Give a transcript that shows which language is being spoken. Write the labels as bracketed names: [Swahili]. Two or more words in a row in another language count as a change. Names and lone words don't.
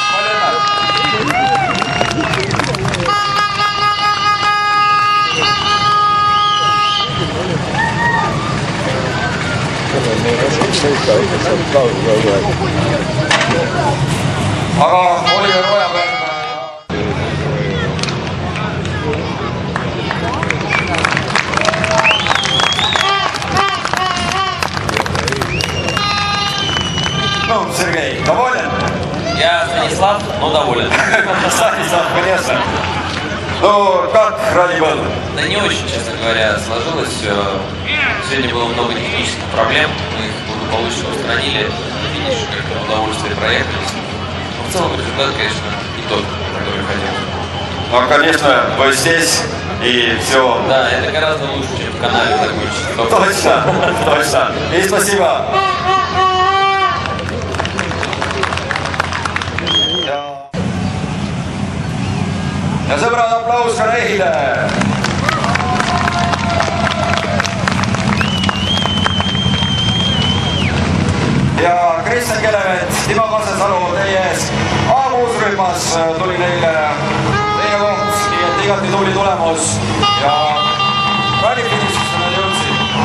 [Estonian] Palju aga Oliver Ojapäev [Russian] ну, Сергей, доволен? Я Станислав, но доволен. Станислав, конечно. Ну, как ралли был? Да не очень, честно говоря, сложилось все. Сегодня было много технических проблем, мы их благополучно устранили. Финиш, как на удовольствие проехались. В целом результат, конечно, не тот, который хотел. Ну, конечно, вы здесь и все. Да, это гораздо лучше, чем в канале закончить. Точно, точно. И спасибо. [Estonian] Ja sõbrad, aplaus ka Reihile! Ja Kristjan Kelemet, Timo Kasesalu teie ees A-muusrühmas tuli neile teine koht, nii et igati tuli tulemus ja rallifinišisse nad jõudsid.